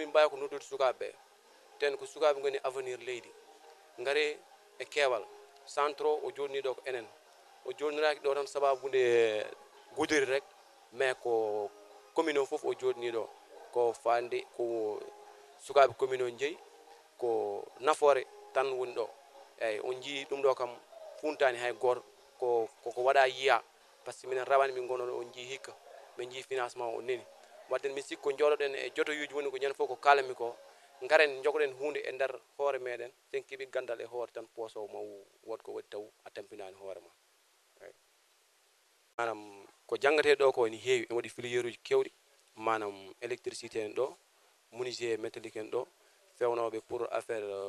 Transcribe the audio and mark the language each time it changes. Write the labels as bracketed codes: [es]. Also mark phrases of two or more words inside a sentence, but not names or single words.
[ff] min mbawi ko noddude sukaɓeɓe ten ko sukaɓe goni avenir leydi gaare e keewal centre o jolni ɗo ko enen o jolniraki ɗo tan sababude Goudiri rek mais ko commune o foof o joɗani ɗo ko fande ko sukaɓe commune o jeeyi ko nafoore tan woni ɗo eyyi on jii ɗum ɗo kam funtani hay goto koko waɗa yiiya [fr] par ce que [ff] minen rawane min gonno ɗo on jii hikka min jii financement o neni wadde mi sikki ko jooɗoɗen e jotoyuji woni ko ñande foof ko kalanmi ko garen jogoɗen hunde e nder hoore meɗen sen keeɓi gandal e hoore tan poso ma wod ko waɗi taw a tampinani hoore ma eyyi manam ko jangate ɗo ko ne heewi ene waɗi filière uji kewɗi manam électricité en ɗo [fr] menuisier métallique [ff] en ɗo fewnoɓe [fr] pour affaire